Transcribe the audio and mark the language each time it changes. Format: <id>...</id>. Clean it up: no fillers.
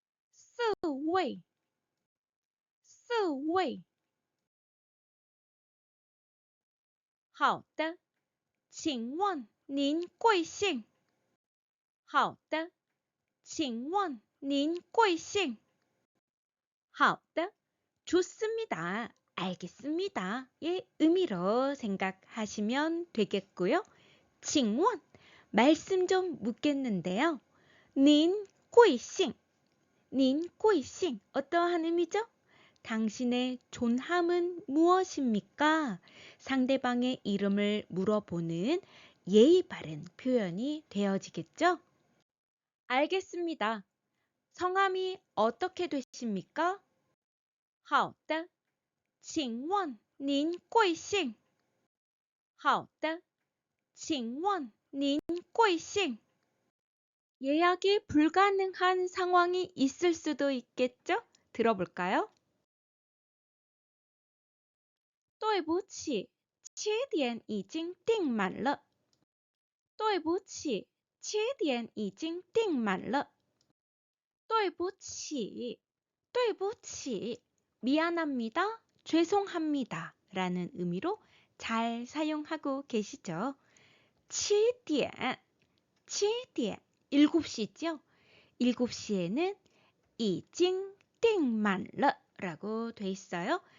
<zh>四位四位好的请问您贵姓好的请问您贵姓好的</zh> <ko>좋습니다. 알겠습니다. 의 의미로 생각하시면 되겠고요.</ko> <zh>请问</zh> <ko>말씀 좀 묻겠는데요.</ko> <zh>您贵姓 닌贵姓</zh> <ko>어떠한 의미죠? 당신의 존함은 무엇입니까? 상대방의 이름을 물어보는 예의 바른 표현이 되어지겠죠? 알겠습니다. 성함이 어떻게 되십니까?</ko> <zh>好的请问您贵姓好的请问您贵姓</zh> <ko>예약이 불가능한 상황이 있을 수도 있겠죠? 들어볼까요?</ko> <zh>对不起7点已经订满了对不起7点已经订满了对不起对不起</zh> <ko>미안합니다. 죄송합니다. 라는 의미로 잘 사용하고 계시죠? 7点 7시죠? 7시에는</ko> <zh>已经订满了</zh> <ko>라고 돼 있어요.</ko>